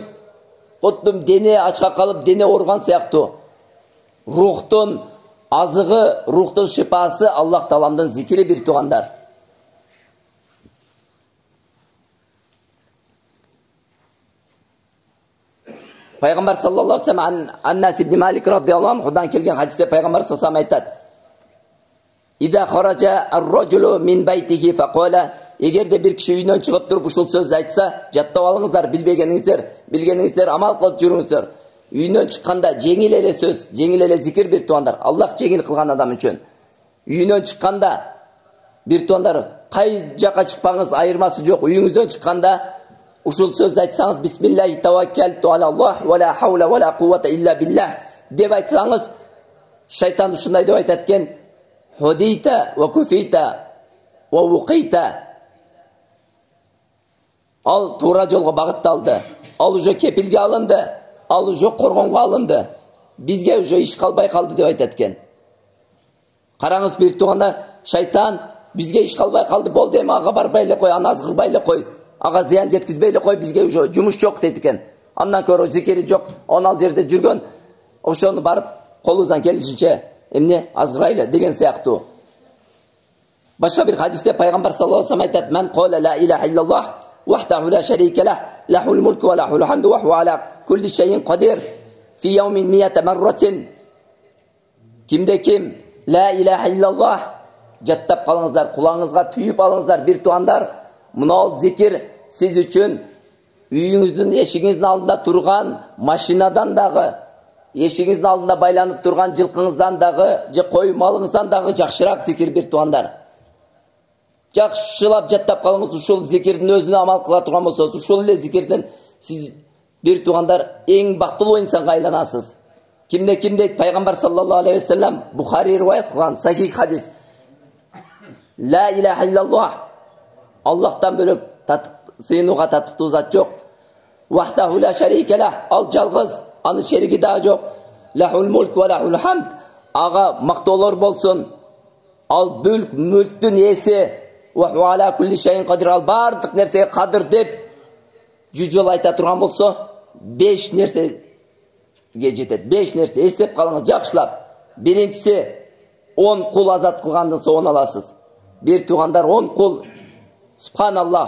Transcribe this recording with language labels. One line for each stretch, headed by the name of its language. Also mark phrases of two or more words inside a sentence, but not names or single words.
Kyrgyz: Куттум дене ачка калып, дене оорган сыяктуу. Рухтун азыгы, рухтун шифасы Аллах Тааламдын зикири бир туугандар. Пайгамбар
Arabic: саллаллаху алейхи ва саллям
Kyrgyz: Аннас ибн Малик
Arabic: радhiyallahu анхудан
Kyrgyz: келген хадисте пайгамбар саллаллаху алейхи ва саллям айтат:
Arabic: "Ида хаража ар-раджулу мин байтихи фaqala",
Kyrgyz: эгерде бир киши үйүнөн чыгып туруп ушул сөздү айтса, жаттап алыңыздар, билбегениңиздер, амал кылып жүрүңүздөр. Үйүнөн чыкканда жеңил эле сөз, жеңил эле зикир бир туугандар. Аллах жеңил кылган адам үчүн. Үйүнөн чыкканда бир туугандар, кай жака чыкпаңыз, айырмасы жок. Үйүңүздөн чыкканда ушул сөздү айтсаңыз,
Arabic: بسم الله توكلت على الله ولا حول ولا قوة إلا بالله
Kyrgyz: деп айтсаңыз, шайтан ушундай деп айтат экен:
Arabic: "هديت وكفيت ووقيت".
Kyrgyz: Ал туура жолго багытталды. Ал уже кепилге алынды. Ал уже коргонго алынды. Бизге уже иш калбай калды деп айтат экен. Караңыз бир туугандар, шайтан бизге иш калбай калды, болду эми ага барбай эле кой, аны азгырбай эле кой, ага зыян жеткизбей эле кой, бизге уже жумуш жок дейт экен. Андан көрө зикири жок, ал жерде жүргөн, ошону барып колубуздан келишинче эмне азгырайлы деген сыяктуу. Башка бир хадисте пайгамбар
Arabic: صلى الله عليه وسلم айтат: "من قال لا إله إلا الله وحده لا شريك له له الملك وله الحمد وهو على كل شيء قدير في يوم مائة مرة".
Kyrgyz: Кимде ким
Arabic: ла илаха иллаллах
Kyrgyz: жаттап калыңыздар, кулаңызга түйүп алыңыздар бир туугандар. Мынау зикир сиз үчүн үйүңүздүн эшигиңиздин алдында турган машинадан дагы, эшигиңиздин алдында байланып турган жылкыңыздан дагы, же кой малыңыздан дагы жакшыраак зикир бир туугандар. Жакшылап жаттап калыңыз, ушул зикирдин өзүнө амал кыла турган болсоңуз, ушул эле зикирден сиз бир туугандар эң бактылуу инсанга айланасыз. Кимде ким дейт? Пайгамбар
Arabic: саллаллаху алейхи ва саллям
Kyrgyz: Бухари риваят кылган сахих хадис:
Arabic: "Ла илаха иллаллах",
Kyrgyz: Аллахтан бөлөк сыйынууга татыктуу зат жок.
Arabic: "وحده لا شريك له",
Kyrgyz: ал жалгыз, аны шериги да жок.
Arabic: "له الملك وله الحمد",
Kyrgyz: ага мактоолор болсун. Ал бүлк мүлктүн ээси.
Arabic: "وهو على كل شيء قدير",
Kyrgyz: ал бардык нерсеге кадыр деп 100 жол айта турган болсо, 5 нерсеге жетет. 5 нерсе эстеп калыңыз жакшылап. Биринчиси 10 кул азат кылгандан соң аласыз. Бир туугандар 10 кул. Субханаллах.